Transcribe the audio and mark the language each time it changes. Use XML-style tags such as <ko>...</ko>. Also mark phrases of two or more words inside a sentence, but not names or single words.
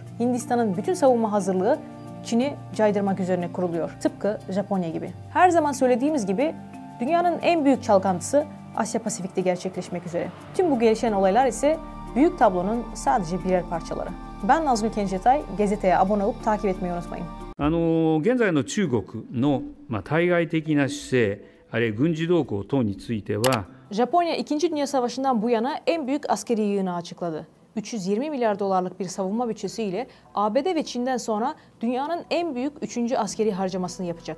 <tr>Hindistan'ın bütün savunma hazırlığı Çin'i caydırmak üzerine kuruluyor. Tıpkı Japonya gibi. Her zaman söylediğimiz gibi dünyanın en büyük çalkantısı Asya-Pasifik'te gerçekleşmek üzere. Tüm bu gelişen olaylar ise büyük tablonun sadece birer parçaları. Ben Nazgül Kencetay, gazeteye abone olup takip etmeyi unutmayın.</tr> <ja>現在の中国の対外的な姿勢、あるいは軍事動向等については</ja> <tr>Japonya 2. Dünya Savaşı'ndan bu yana en büyük askeri yığını açıkladı. 320 milyar dolarlık bir savunma bütçesiyle ABD ve Çin'den sonra dünyanın en büyük 3. askeri harcamasını yapacak.</tr>